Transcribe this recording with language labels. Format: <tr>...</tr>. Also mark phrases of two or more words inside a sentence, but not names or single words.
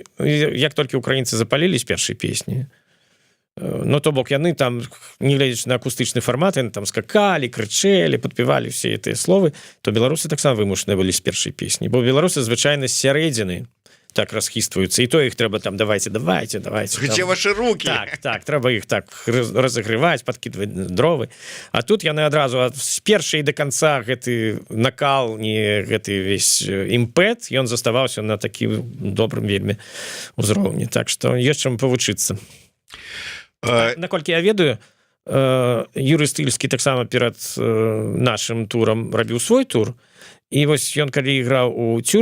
<be>Як толькі украінцы запалілі з першай песні, ну, то бок яны там, не глядзячы на акустычны фармат, яны там скакалі, крычэлі, падпявалі все гэтыя словы, то беларусы таксама вымушаныя былі з першай песні, бо беларусы звычайна з сярэдзіны так расхістваюцца, і то іх трэба там давайте.</be> <ru>Где ваши руки?</ru> <be>Так, трэба іх так разагрываць, падкідваць дровы. А тут яны адразу з першай да канца гэты накал, не гэты весь імпэт, ён заставаўся на такі добрым вельмі ўзроўні. Так што ёсць чым павучыцца. Наколькі я ведаю, Юрый Стыльскі таксама перад нашым турам рабіў свой тур, і вось ён калі іграў</be>